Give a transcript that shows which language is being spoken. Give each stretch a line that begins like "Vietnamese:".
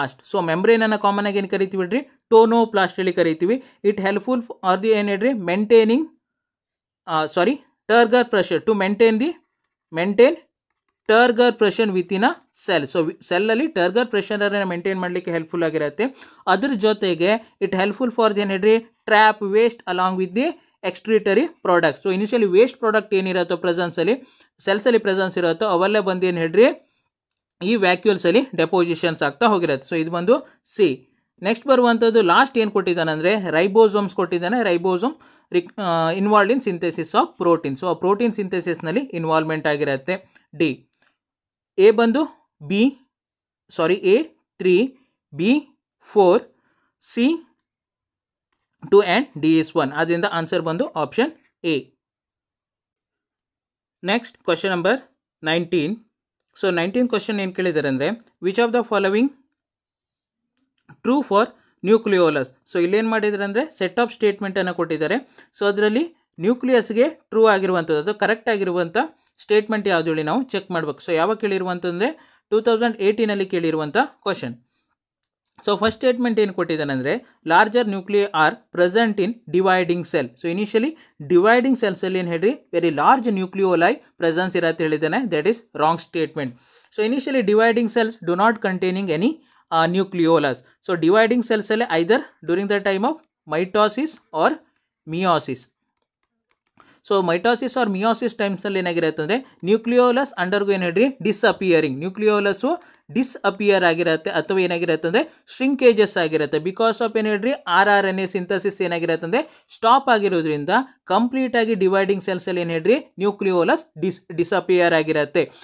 Kannada: So ಮೆಮ್ಬ್ರೇನನ್ನು common ಆಗಿ ಏನು ಕರಿತೀವಿ ಹೇಳ್ರಿ ಟೋನೋಪ್ಲಾಸ್ಟ್ ಹೇಳಿ ಕರಿತೀವಿ. ಇಟ್ ಹೆಲ್ಪ್ಫುಲ್ ಆರ್ ದಿ ಏನು ಹೇಳ್ರಿ maintaining
English: turgor pressure to maintain turgor pressure within a cell.
Kannada: So ಸೆಲ್ಲಲ್ಲಿ ಟರ್ಗರ್ ಪ್ರೆಷರನ್ನು maintain ಮಾಡಲಿಕ್ಕೆ ಹೆಲ್ಪ್ಫುಲ್ ಆಗಿರುತ್ತೆ. ಅದ್ರ ಜೊತೆಗೆ ಇಟ್ ಹೆಲ್ಪ್ಫುಲ್ ಫಾರ್ ದಿ ಏನು ಹೇಳ್ರಿ trap waste along with the ಎಕ್ಸ್ಟ್ರಿಟರಿ products. So initially waste product ಏನಿರುತ್ತೋ ಪ್ರೆಸೆನ್ಸಲ್ಲಿ ಸೆಲ್ಸಲ್ಲಿ presence ಇರುತ್ತೋ ಅವೆಲ್ಲ ಬಂದು ಏನು ಹೇಳ್ರಿ ಈ ವ್ಯಾಕ್ಯೂಲ್ಸಲ್ಲಿ ಡೆಪೋಸಿಷನ್ಸ್ ಆಗ್ತಾ ಹೋಗಿರುತ್ತೆ. ಸೊ ಇದು ಬಂದು ಸಿ. ನೆಕ್ಸ್ಟ್ ಬರುವಂಥದ್ದು ಲಾಸ್ಟ್ ಏನು ಕೊಟ್ಟಿದ್ದಾನೆ ಅಂದರೆ ರೈಬೋಸೋಮ್ಸ್ ಕೊಟ್ಟಿದ್ದಾನೆ.
English: Ribosome involved in synthesis of protein.
Kannada: So protein ಸಿಂಥೆಸಿಸ್ನಲ್ಲಿ involvement ಆಗಿರುತ್ತೆ. ಡಿ.
English: A ಬಂದು A3, B4, C2 and D is 1.
Kannada: ಅದರಿಂದ ಆನ್ಸರ್ ಬಂದು option A. Next question number 19. So 19 question ಏನು ಕೇಳಿದ್ದಾರೆ ಅಂದರೆ
English: Which of the following true for nucleolus.
Kannada: So ಇಲ್ಲೇನು ಮಾಡಿದ್ದಾರೆ ಅಂದರೆ ಸೆಟ್ ಆಫ್ ಸ್ಟೇಟ್ಮೆಂಟನ್ನು ಕೊಟ್ಟಿದ್ದಾರೆ. ಸೊ ಅದರಲ್ಲಿ ನ್ಯೂಕ್ಲಿಯಸ್ಗೆ ಟ್ರೂ ಆಗಿರುವಂಥದ್ದು ಅದು ಕರೆಕ್ಟ್ ಆಗಿರುವಂಥ ಸ್ಟೇಟ್ಮೆಂಟ್ ಯಾವುದು ಹೇಳಿ ನಾವು ಚೆಕ್ ಮಾಡಬೇಕು. ಸೊ ಯಾವಾಗ ಕೇಳಿರುವಂತಂದರೆ 2018 ಕೇಳಿರುವಂಥ ಕ್ವಶನ್. ಸೊ ಫಸ್ಟ್ ಸ್ಟೇಟ್ಮೆಂಟ್ ಏನು ಕೊಟ್ಟಿದ್ದಾನೆ ಅಂದರೆ
English: Larger nuclei are present in dividing cell.
Kannada: So initially dividing ಸೆಲ್ಸಲ್ಲಿ ಏನು ಹೇಳ್ರಿ ವೆರಿ ಲಾರ್ಜ್ ನ್ಯೂಕ್ಲಿಯೋಲೈ ಪ್ರೆಸೆನ್ಸ್ ಇರತ್ತೆ ಹೇಳಿದ್ದಾನೆ.
English: That is wrong statement.
Kannada: So initially
English: Dividing cells do not containing any nucleolus. So dividing cells either during the time of mitosis or meiosis.
Kannada: So mitosis R meiosis ಟೈಮ್ಸಲ್ಲಿ ಏನಾಗಿರುತ್ತೆ ಅಂದರೆ nucleolus undergo ಏನು ಹೇಳ್ರಿ ಡಿಸ್ಅಪಿಯರಿಂಗ್, ನ್ಯೂಕ್ಲಿಯೋಲಸ್ಸು disappear ಆಗಿರುತ್ತೆ ಅಥವಾ ಏನಾಗಿರುತ್ತೆ ಅಂದರೆ ಶ್ರಿಂಕೇಜಸ್ ಆಗಿರುತ್ತೆ. Because of ಏನು ಹೇಳ್ರಿ RNA ಸಿಂಥಸಿಸ್ ಏನಾಗಿರುತ್ತೆ ಅಂದರೆ ಸ್ಟಾಪ್ ಆಗಿರೋದ್ರಿಂದ ಕಂಪ್ಲೀಟಾಗಿ ಡಿವೈಡಿಂಗ್ ಸೆಲ್ಸಲ್ಲಿ ಏನು ಹೇಳ್ರಿ ನ್ಯೂಕ್ಲಿಯೋಲಸ್ ಡಿಸಪಿಯರ್ ಆಗಿರುತ್ತೆ.